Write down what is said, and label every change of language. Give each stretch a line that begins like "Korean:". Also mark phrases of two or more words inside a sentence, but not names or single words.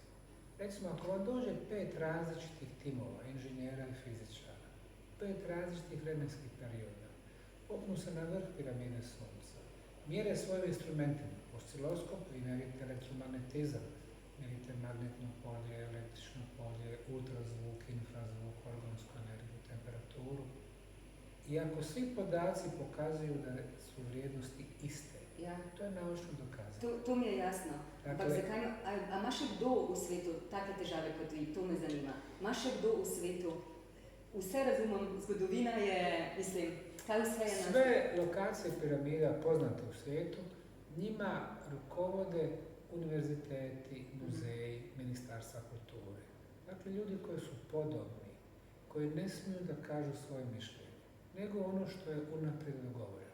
Bosnian: Recimo, ako vam dođe 5 različitih timova, inženjera i fizičara, 5 različitih vremenskih perioda, popnu se na vrh piramide Sunca, mjere svojim instrumentima, osciloskop, vi mjerite elektromagnetizam, mjerite magnetno polje, električno polje, ultrazvuk, infrazvuk, organsku energiju, temperaturu. I ako svi podaci pokazuju da su vrijednosti iste,
Slovenian: Ja.
Bosnian: to je naučno dokazano.
Slovenian: To mi je jasno. Ampak
Bosnian: Dakle,
Slovenian: zakaj, a ima še kdo v svetu take težave kot vi? To me zanima. Ima še kdo v svetu? Vse razumem, zgodovina je, mislim, kaj vse je nas...
Bosnian: sve lokacije piramida poznate u svijetu, njima rukovode univerziteti, muzeji, ministarstva kulture. Dakle, ljudi koji su podobni, koji ne smiju da kažu svoje mišljenje, nego ono što je unaprijed dogovoreno.